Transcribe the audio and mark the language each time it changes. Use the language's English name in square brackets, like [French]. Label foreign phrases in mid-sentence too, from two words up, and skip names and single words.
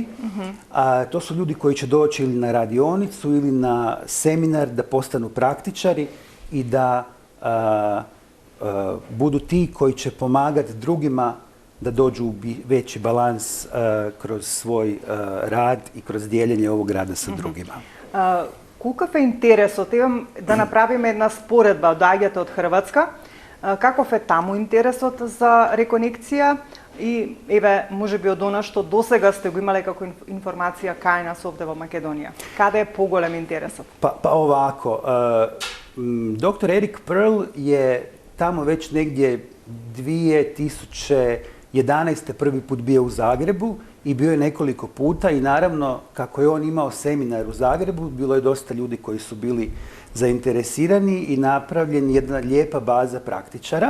[Croatian] To su ljudi koji će doći ili na radionicu ili na seminar da postanu praktičari i da budu ti koji će pomagati drugima da dođu u veći balans kroz svoj rad i kroz dijeljenje ovog rada sa drugima. [Macedonian] Каков е интересот? Евам да направиме една споредба од доаѓате од Хрватска. Каков е таму интересот за реконекција и еве можеби од она што досега сте го имале како информација кај нас овде во Македонија? Каде е поголем интересот? [Croatian] Pa ovako, dr. Erik Pearl je tamo već negdje 2011. prvi put bio u Zagrebu i bio je nekoliko puta i naravno kako je on imao seminar u Zagrebu, bilo je dosta ljudi koji su bili zainteresirani i napravljen jedna lijepa baza praktičara.